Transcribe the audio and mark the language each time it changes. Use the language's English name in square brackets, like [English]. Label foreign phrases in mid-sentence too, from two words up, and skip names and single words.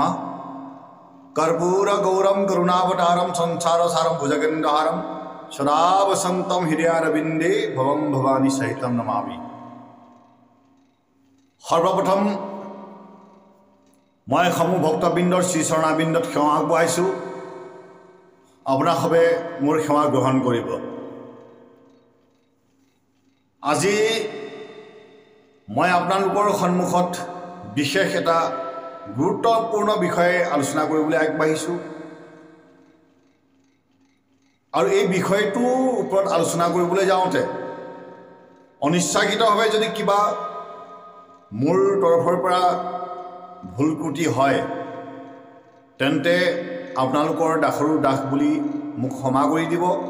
[Sanskrit] कर्पूर गौरम करुणावतारम संसार सारम भुजगेन्द्रहारम सदा वसंतम हृदयारविंदे भवं भवानी सहितम नमामि। [Assamese] সৰ্বপ্ৰথম মই সমূহ ভক্তবিন্দৰ শ্ৰী চৰণাবিন্দত সেৱা আগবঢ়াইছো। আপোনাসবে মোৰ সেৱা গ্ৰহণ কৰিব। আজি মই আপোনালোকৰ সন্মুখত বিশেষ এটা গুৰুত্বপূৰ্ণ বিষয়ে আলোচনা কৰিবলৈ আগবাঢ়িছো আৰু এই বিষয়টোৰ ওপৰত আলোচনা কৰিবলৈ যাওঁতে অনিচ্ছাকৃতভাৱে যদি কিবা মোৰ তৰফৰ পৰা ভুল ত্ৰুটি হয় তেন্তে আপোনালোকৰ দাসৰু দাস বুলি মোক ক্ষমা কৰি দিব